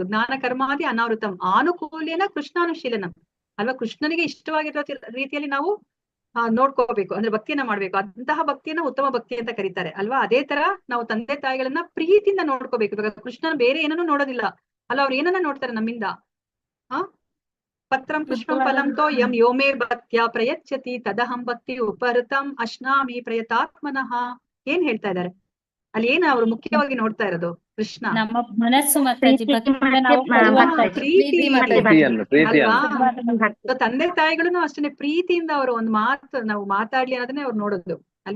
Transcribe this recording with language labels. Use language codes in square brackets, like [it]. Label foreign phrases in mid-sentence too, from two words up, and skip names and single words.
[sa] ಜ್ಞಾನ ಕರ್ಮಾದಿ ಅನಾವೃತಂ ಆನುಕೂಲ್ಯನ ಕೃಷ್ಣಾನುಶೀಲನಂ ಅಲ್ವಾ? [kn] ಕೃಷ್ಣನಿಗೆ ಇಷ್ಟವಾಗಿರೋ ರೀತಿಯಲ್ಲಿ ನಾವು ನೋಡ್ಕೋಬೇಕು, ಅಂದ್ರೆ ಭಕ್ತಿಯನ್ನ ಮಾಡ್ಬೇಕು. ಅಂತಹ ಭಕ್ತಿಯನ್ನ ಉತ್ತಮ ಭಕ್ತಿ ಅಂತ ಕರೀತಾರೆ ಅಲ್ವಾ? ಅದೇ ತರ ನಾವು ತಂದೆ ತಾಯಿಗಳನ್ನ ಪ್ರೀತಿಯಿಂದ ನೋಡ್ಕೋಬೇಕು. ಇವಾಗ ಕೃಷ್ಣನ ಬೇರೆ ಏನನ್ನು ನೋಡೋದಿಲ್ಲ ಅಲ್ಲ, ಅವ್ರು ಏನನ್ನ ನೋಡ್ತಾರೆ ನಮ್ಮಿಂದ. [sa] ಪತ್ರಂ ಪುಷ್ಪಂ ಫಲಂ ತೋ ಯಂ ಯೋಮೇ ಭಕ್ತ್ಯಾ ಪ್ರಯಚ್ಛತಿ ತದಹಂ ಭಕ್ತಿ ಉಪಹೃತಂ ಅಶ್ನಾಮಿ ಪ್ರಯತಾತ್ಮನಃ. [kn] ಏನ್ ಹೇಳ್ತಾ ಇದ್ದಾರೆ ಅಲ್ಲಿ? ಏನ ಅವ್ರು ಮುಖ್ಯವಾಗಿ ನೋಡ್ತಾ ಇರೋದು? ಕೃಷ್ಣ ನಮ್ಮ ಮನಸ್ಸು ಮಾತಾಜಿ ಭಕ್ತಿಯಿಂದ ನಾವು ಪ್ರೀತಿ ಪ್ರೀತಿಯನ್ನು ಅಲ್ವಾ? ತಂದೆ ತಾಯಿಗಳು ಅಷ್ಟೇ ಪ್ರೀತಿಯಿಂದ ಅವರು ಒಂದು ಮಾತು ನಾವು ಮಾತಾಡ್ಲಿ ಅನ್ನೋದನ್ನೇ ಅವ್ರು ನೋಡೋದು ಅಲ್ವಾ?